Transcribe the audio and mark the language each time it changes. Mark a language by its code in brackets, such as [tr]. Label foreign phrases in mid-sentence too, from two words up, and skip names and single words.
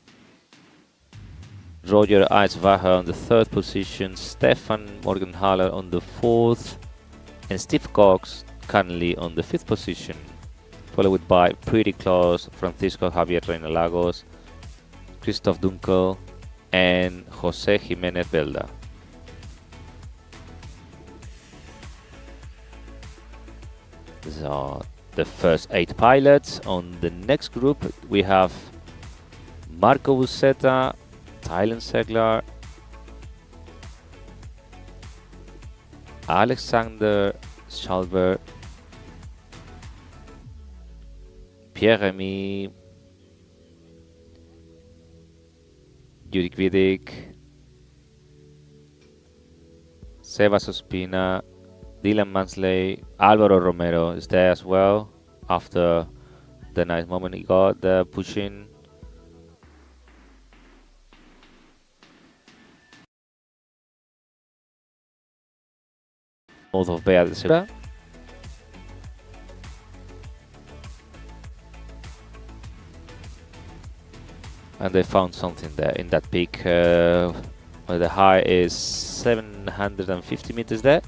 [en] Roger Aitzwager on the 3rd position, Stefan Morgenhaler on the 4th, and Steve Cox currently on the 5th position, followed by pretty close Francisco Javier Reina Lagos, Christoph Dunkel, and Jose Jimenez Belda. So the first 8 pilots. On the next group we have Marco Busetta, Tylen Seglar, Alexander Schalber, Pierre-Remy, Jurek Vidic, Sebas Ospina, Dylan Mansley, Alvaro Romero is there as well after the nice moment he got the pushing. North of Bea de Segura. And they found something there in that peak where the high is 750 meters there.